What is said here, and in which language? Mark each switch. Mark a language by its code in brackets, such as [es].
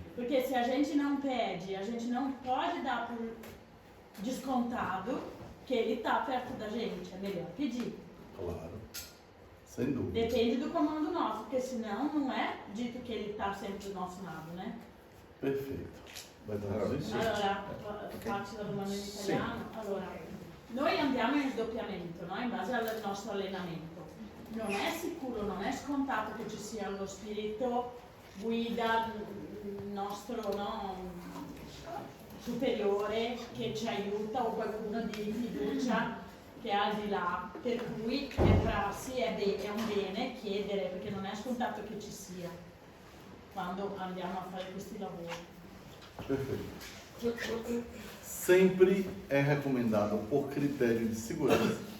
[pt] Porque se a gente não pede, a gente não pode dar por descontado que ele está perto da gente, é melhor pedir. Claro. Sem dúvida. Depende do comando nosso, porque senão não é dito che ele está sempre do nosso lado, né? Perfeito. Vai dar [it] Allora, [pt] isso? [it] Allora, faccio la domanda in italiano. Allora, noi andiamo in sdoppiamento, no? In base al nostro allenamento. Non è sicuro, non è scontato che ci sia lo spirito guida nostro, no? Superiore che ci aiuta o qualcuno di fiducia che è al di là, per cui è prassi, è un bene chiedere, perché non è scontato che ci sia quando andiamo a fare questi lavori. [pt] Perfeito. Sempre é recomendado por critério de segurança.